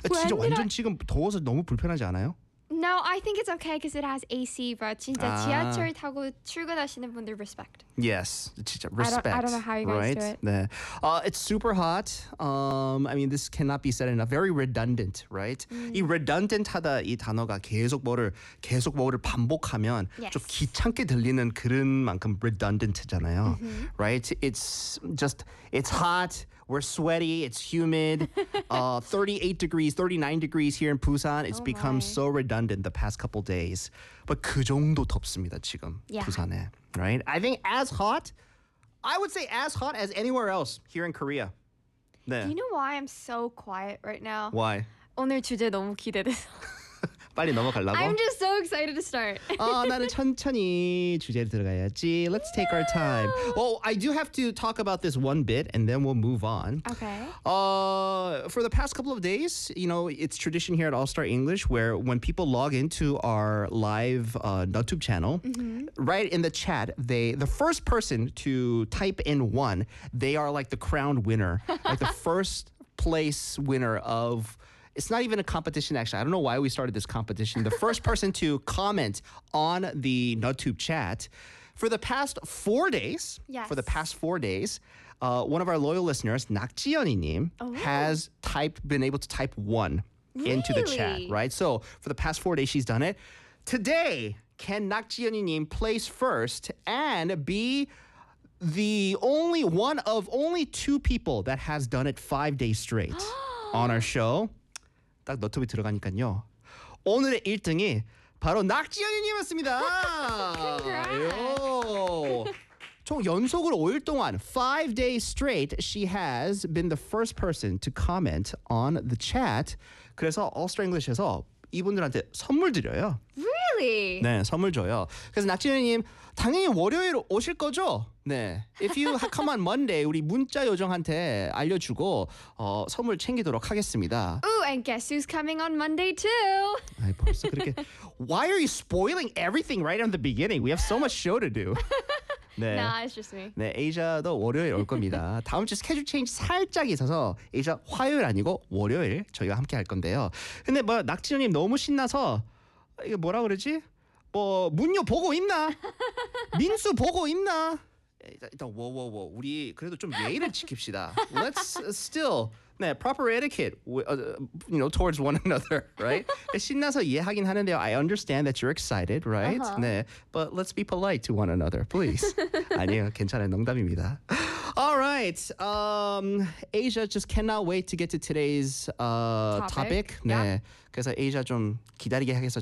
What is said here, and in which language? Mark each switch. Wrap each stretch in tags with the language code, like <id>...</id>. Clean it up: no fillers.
<ko>진짜 완전 지금 더워서 너무 불편하지 않아요?</ko> <en>No, I think it's okay because it has AC.</en> <ko>But 진짜 지하철 타고 출근하시는 분들 respect.</ko> <en>Yes, 진짜 respect. I don't know how you guys right? do it. 네. It's super hot. I mean, this cannot be said enough. Very redundant, right?</en> <ko>Mm. 이 redundant 하다 이 단어가 계속 뭐를 반복하면</ko> <en>yes.</en> <ko>좀 귀찮게 들리는 그런 만큼 redundant잖아요. Mm-hmm. Right?</ko> <en>It's hot. We're sweaty. It's humid. 38 degrees, 39 degrees here in Busan. It's become so redundant the past couple days.</en> <ko>But 그 정도 덥습니다 지금</ko> <en>yeah. 부산에. Right? I think as hot. I would say as hot as anywhere else here in Korea.</en> <ko>네.</ko> <en>Do you know why I'm so quiet right now? Why?</en> <ko>오늘 주제 너무 기대돼서. 빨리 넘어가려고?</ko> <en>I'm just so excited to start.</en> <ko>나는 천천히 주제를 들어가야지.</ko> <en>Let's take our time. Well, I do have to talk about this one bit and then we'll move on. Okay. For the past couple of days, you know, it's tradition here at All Star English where when people log into our live YouTube channel, mm-hmm. right in the chat, the first person to type in one, they are like the crowned winner, like the first place winner of... It's not even a competition, actually. I don't know why we started this competition. The first person to comment on the NutTube chat for the past 4 days, yes. for the past 4 days, one of our loyal listeners, 낙지연이님, oh. has been able to type one really? Into the chat, right? So for the past 4 days, she's done it. Today, can 낙지연이님 place first and be the only one of only two people that has done it 5 days straight on our show?</en> <ko>딱 너튜브에 들어가니까요. 오늘의 1등이 바로 낙지연이님이었습니다.</ko> <en>Congrats.</en> <ko>총 연속으로 5일 동안</ko> <en>5 days straight she has been the first person to comment on the chat.</en> <ko>그래서 All Star English에서 이분들한테 선물 드려요.</ko> <en>Really? really?</en> <ko>네, 선물 줘요. 그래서 낙진이님 당연히 월요일 오실 거죠? 네.</ko> <en>If you come on Monday,</en> <ko>우리 문자 요정한테 알려주고 선물 챙기도록 하겠습니다.</ko> <en>Oh, and guess who's coming on Monday too?</en> <ko>아이, 벌써 그렇게.</ko> <en>Why are you spoiling everything right at the beginning? We have so much show to do. 네. Nah, it's just me.</en> <ko>네, 에이자도 월요일 올 겁니다. 다음 주 스케줄 체인지 살짝 있어서 에이자 화요일 아니고 월요일 저희와 함께 할 건데요. 근데 뭐 낙진이님 너무 신나서 이게 뭐라 그러지? 뭐 문요 보고 있나? 민수 보고 있나? 일단 워워워 우리 그래도 좀 예의를 지킵시다.</ko> <en>Let's still 네 proper etiquette you know towards one another, right?</en> <ko>신나서 이해하긴 하는데요.</ko> <en>I understand that you're excited, right? Uh-huh. 네, but let's be polite to one another, please.</en> <ko>아니요, 괜찮아요. 농담입니다.</ko> <en>All right, Asia just cannot wait to get to today's topic. 네, yeah.</en> <ko>그래서 Asia 좀 기다리게 하겠어.</ko>